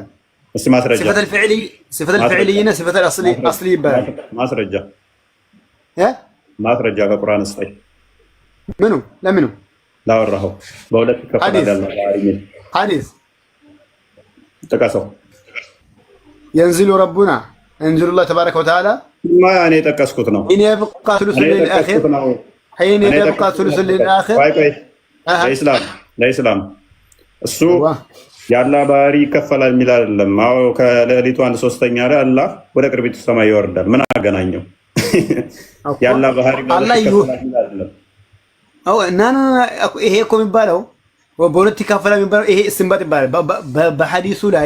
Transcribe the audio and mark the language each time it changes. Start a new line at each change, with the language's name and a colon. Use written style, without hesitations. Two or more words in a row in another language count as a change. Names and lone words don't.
Amharic: እስቲ ማስረጃ። ሲፈተል ፊዕልይና ሲፈተል አስሊ ይባላል። ማስረጃ ከቁርአን ስጠኝ። ምኑ ለምኑ ላወራኸው በሁለት ይከፈላል ያለው ባህሪ ሐዲስ ጥቀሰው።
Arabic: ينزل ربنا ينزل الله تبارك وتعالى
Amharic: ما እኔ የጠቀስኩት ነው።
Arabic: حين يبقى ثلث الليل الآخر حين يبقى ثلث الليل الآخر
Amharic: ለኢስላም እሱ ያላ ባህሪ ይከፈላል የሚል አይደለም። አዎ ከሌሊቱ 1/3 ላይ አላህ ወደ ቅርቢቱ ሰማይ ይወርዳል። ምን አገናኘው? ያላ ባህሪ አላህ ይወርዳል። ይሄ እኮ የሚባለው በሁለት ይከፈላል የሚባለው ይሄ እስንባጥ ይባላል። በሐዲሱ ላይ